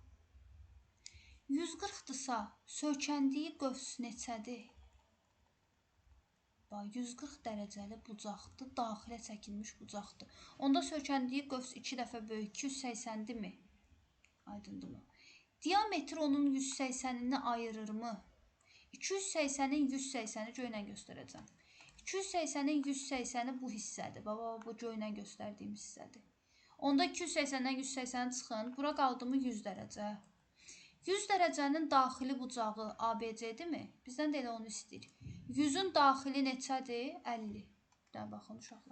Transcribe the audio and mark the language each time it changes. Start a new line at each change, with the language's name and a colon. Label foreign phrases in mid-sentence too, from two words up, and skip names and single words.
Azerbaijani: 140-dırsa, sökəndiyi qövs neçədir? 140 dərəcəli bucaqdır, daxilə çəkilmiş bucaqdır. Onda sökəndiyi qövs 2 dəfə böyük, 280-dirmi? Aydındırmı? Diametr onun 180-ini ayırırmı? 280-in 180-i göylə göstərəcəm. 280-in 180-i bu hissədir. Baba, bu göylə göstərdiyim hissədir. Onda 280-dən 180 çıxın. Bura qaldı mı 100 dərəcə. 100 dərəcənin daxili bucağı ABC-dirmi? Bizdən də elə onu istəyir. 100-ün daxili neçədir? 50. Bir daha baxın uşaqlar.